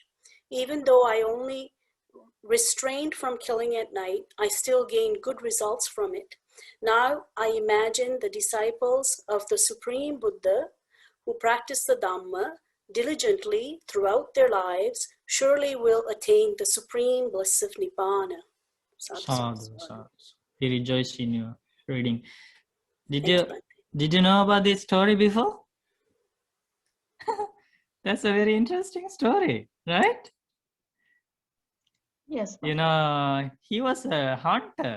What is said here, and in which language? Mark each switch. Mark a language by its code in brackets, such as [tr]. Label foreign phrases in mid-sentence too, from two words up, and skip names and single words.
[en] Even though I only restrained from killing at night, I still gained good results from it. Now I imagine the disciples of the Supreme Buddha who practice the Dhamma diligently throughout their lives surely will attain the supreme bliss of Nibbana. [pi] Sadhu, sadhu. [en] We rejoice in your reading. Did Thank you, Bhante. Did you know about this story before? That's a very interesting story, right? Yes. You know, he was a hunter.